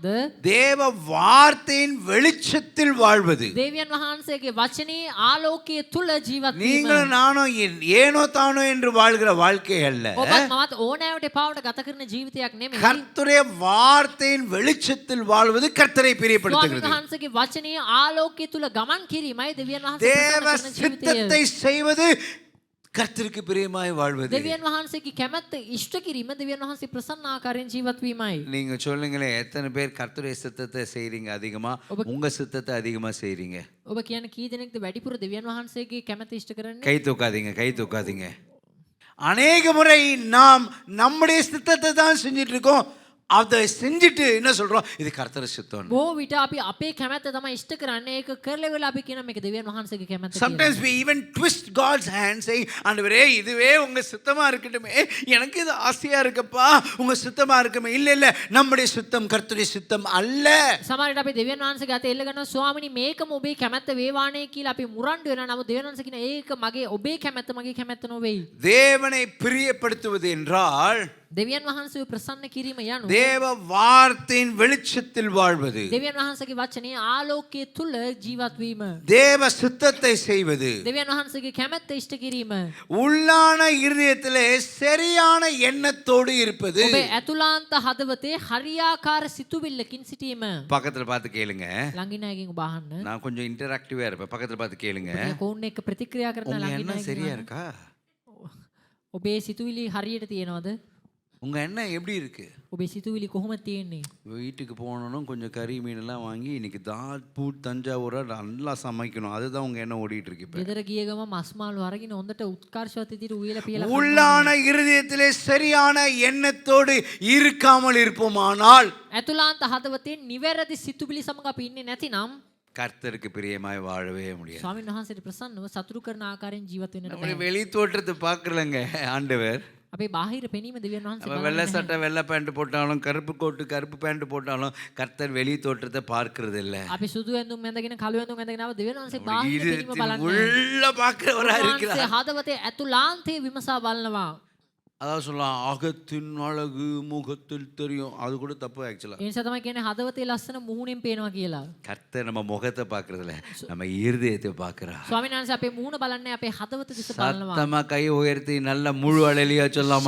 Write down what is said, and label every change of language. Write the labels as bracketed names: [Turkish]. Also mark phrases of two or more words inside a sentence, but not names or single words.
[Tamil] தேவ வார்த்தையின் வெளிச்சத்தில் வாழ்வது. [Sinhala] දෙවියන් වහන්සේගේ වචනේ ආලෝකයේ තුල ජීවත් වීම. [Tamil] நீங்களும் நானும் ஏனோ தானோ என்று வாழ்கிற வாழ்க்கை அல்ல. [Sinhala] ඔබත් මමත් ඕනෑවට එපාවට ගත කරන ජීවිතයක් නෙමෙයි. [Tamil] கர்த்தருடைய வார்த்தையின் வெளிச்சத்தில் வாழ்வது கர்த்தரை [Sinhala] ස්වාමීන් [Tamil] பிரியப்படுத்துகிறது. [Sinhala] වහන්සේගේ වචනේ ආලෝකයේ තුල ගමන් කිරීමයි දෙවියන් වහන්සේ [Tamil] தேவ [Sinhala] ප්‍රසන්න කරන [Tamil] சித்தத்தை [Sinhala] ජීවිතය. [Tamil] செய்வது கர்த்தருக்கு பிரியமாய் வாழ்வது. [Sinhala] දෙවියන් වහන්සේගේ කැමැත්ත ඉෂ්ට කිරීම දෙවියන් වහන්සේ ප්‍රසන්න ආකාරයෙන් ජීවත් වීමයි. [Tamil] நீங்க சொல்லுங்களேன், எத்தனை பேர் கர்த்தருடைய சித்தத்தை செய்றீங்க அதிகமா, உங்க சித்தத்தை அதிகமா செய்றீங்க? [Sinhala] ඔබ කියන කී දෙනෙක්ද වැඩිපුර දෙවියන් වහන්සේගේ කැමැත්ත ඉෂ්ට කරන්නේ? [Tamil] கை தூக்காதீங்க, கை தூக்காதீங்க. அநேக முறை நாம் நம்முடைய சித்தத்தை தான் செஞ்சுட்டு இருக்கோம். அதை செஞ்சுட்டு என்ன சொல்றோம்? இது கர்த்தர் சித்தம். [Sinhala] බොහෝ විට අපි අපේ කැමැත්ත තමයි ඉෂ්ට කරන්නේ. ඒක කරලා වෙලා අපි කියන මේක දෙවියන් වහන්සේගේ කැමැත්ත කියලා. [English] Sometimes we even twist God's hand saying, [Tamil] ஆண்டவரே இதுவே உங்க சித்தமா இருக்கட்டுமே, எனக்கு இது ஆசையா இருக்குப்பா, உங்க சித்தமா இருக்குமே. இல்ல இல்ல, நம்முடைய சித்தம் கர்த்தருடைய சித்தம் அல்ல. [Sinhala] සමහර විට අපි දෙවියන් වහන්සේගේ අත එල්ල ගන්නවා, ස්වාමිනී මේකම ඔබේ කැමැත්ත වේවානේ කියලා අපි මුරණ්ඩු වෙනවා. නමුත් දෙවියන් වහන්සේ කියන ඒක මගේ ඔබේ කැමැත්ත මගේ කැමැත්ත නොවේයි. [Tamil] தேவனை பிரியப்படுத்துவது என்றால் [Sinhala] දෙවියන් වහන්සේව ප්‍රසන්න කිරීම යනු [Tamil] தேவ வார்த்தையின் வெளிச்சத்தில் வாழ்வது, [Sinhala] දෙවියන් වහන්සේගේ වචනේ ආලෝකයේ තුල ජීවත් වීම, [Tamil] தேவ சித்தத்தை செய்வது, [Sinhala] දෙවියන් වහන්සේගේ කැමැත්ත ඉෂ්ට කිරීම, [Tamil] உள்ளான இருதயத்திலே சரியான எண்ணத்தோடு இருப்பது. [Sinhala] ඔබේ ඇතුළාන්ත හදවතේ හරියාකාර සිතුවිල්ලකින් සිටීම. [Tamil] பக்கத்துல பார்த்து கேளுங்க. [Sinhala] ළඟින් අයගෙන් ඔබ අහන්න. [Tamil] நான் கொஞ்சம் இன்டராக்டிவா இருப்பேன். பக்கத்துல பார்த்து கேளுங்க. [Sinhala] කවුන් එක්ක ප්‍රතික්‍රියා කරන [Tamil] உங்க [Sinhala] ළඟින් [Tamil] எண்ணம் சரியா [Sinhala] අයගෙන් [Tamil] இருக்கா? [Sinhala] ඔබේ සිතුවිලි හරියට තියෙනවද? [Tamil] உங்க எண்ணம் எப்படி இருக்கு? [Sinhala] ඔබේ සිතුවිලි කොහොමද තියෙන්නේ? [Tamil] வீட்டுக்கு போனோம் கொஞ்சம் கறி மீனெல்லாம் வாங்கி இன்னைக்கு பூட் தஞ்சாவூரா நல்லா சமைக்கணும், அதுதான் உங்க எண்ணம் ஓடிட்டு இருக்கு. இப்ப [Sinhala] ගෙදර ගිය ගම මස් මාළු අරගෙන හොඳට උත්කර්ෂවත් විදිහට උයලා පියලා [Tamil] உள்ளான இருதயத்திலே சரியான எண்ணத்தோடு இருக்காமல் இருப்போமானால் [Sinhala] ඇතුළාන්ත හදවතේ නිවැරදි සිතුවිලි සමග අපි ඉන්නේ නැතිනම් [Tamil] கர்த்தருக்கு பிரியமாய் வாழவே முடியாது. [Sinhala] ස්වාමීන් වහන්සේට ප්‍රසන්නව සතුටු කරන ආකාරයෙන් ජීවත් වෙන්නට [Tamil] நம்முடைய [Sinhala] බෑ. [Tamil] வெளி தோற்றத்தை பார்க்கலங்க ஆண்டவர். [Sinhala] අපේ බාහිර පෙනීම දෙවියන් වහන්සේ [Tamil] அவன் [Sinhala] බලන්නේ [Tamil] வெள்ளை [Sinhala] නැහැ. [Tamil] சட்டை வெள்ளை பேண்ட் போட்டாலும் கருப்பு கோட்டு கருப்பு பேண்ட் போட்டாலும் கர்த்தர் வெளி தோற்றத்தை பார்க்கிறது இல்ல. [Sinhala] අපි සුදු ඇඳුම් ඇඳගෙන කළු ඇඳුම් ඇඳගෙන ආව දෙවියන් වහන්සේ බාහිර පෙනීම [Tamil] இருதயத்தின் [Sinhala] බලන්නේ. [Tamil] உள்ள பார்க்கிறவரா [Sinhala] උන්වහන්සේ [Tamil] இருக்கிறார். [Sinhala] හදවතේ ඇතුළාන්තයේ විමසා බලනවා. [Tamil] அதான் சொல்லலாம், அகத்தின் அழகு முகத்தில் தெரியும். அது கூட தப்பு ஆக்சுவலா. [Sinhala] ඒ නිසා තමයි කියන්නේ හදවතේ ලස්සන මුහුණෙන් පේනවා කියලා. [Tamil] கர்த்தர் நம்ம முகத்தை பார்க்கறதில்ல, நம்ம இருதயத்தை பார்க்கிறார். [Sinhala] ස්වාමීන් වහන්සේ අපේ මුහුණ බලන්නේ අපේ හදවත දිහා බලනවා. [Tamil] சத்தமா கை உயர்த்தி நல்ல முழு அலையிலியா சொல்லலாமா?